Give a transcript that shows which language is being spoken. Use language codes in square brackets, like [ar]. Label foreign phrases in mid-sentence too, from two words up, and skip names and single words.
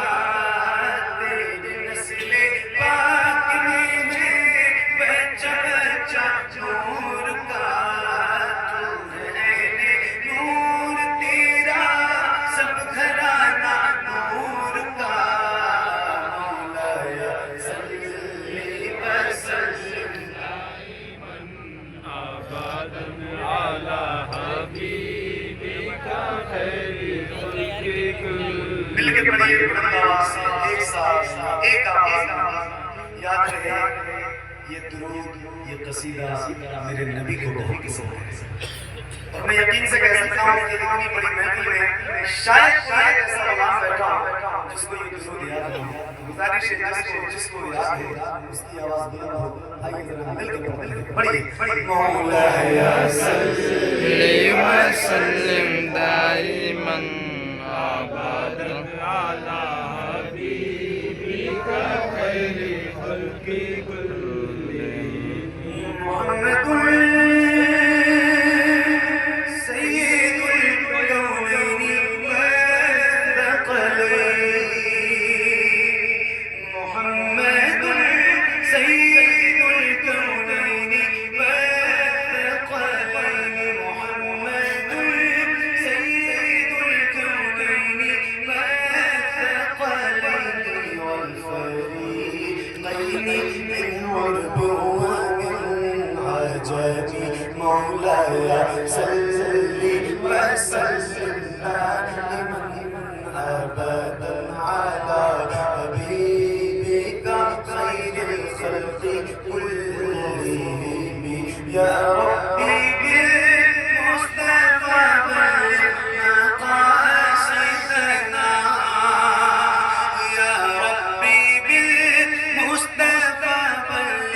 [hi] तेरी नस्ले पाक दीने बच्चा बच्चा नूर का। तू है नूर तेरा सब घराना नूर का। [ar] مولاي صل وسلم أبدا على حبيبك خير الخلق كل. [hi] मिलके पढ़िए एक साथ एक आवाज में। याद रहे ये दुरूद, ये कसीदा मेरे नबी को बहुत पसंद है। और मैं यकीन से कह सकता हूँ कि इतनी बड़ी महफिल में शायद ऐसा गुलाम बैठा हो जिसको ये दुरूद याद नहीं है। गुजारिश है जिसको याद है उसकी आवाज बुलंद हो। आइए जरा मिलके पढ़िए। मौलाया [ar] صل و سلم دائما أبدا على حبيبك خير الخلق كل. محمد سيد الكونين والثقلين. محمد سيد الكونين والثقلين. محمد سيد الكونين والثقلين و الفريقين من عرب مولاي صل وسلم دائما أبدا على حبيبك خير الخلق كلهم. يا ربي بالمصطفى بلغ مقاصدنا. يا ربي بالمصطفى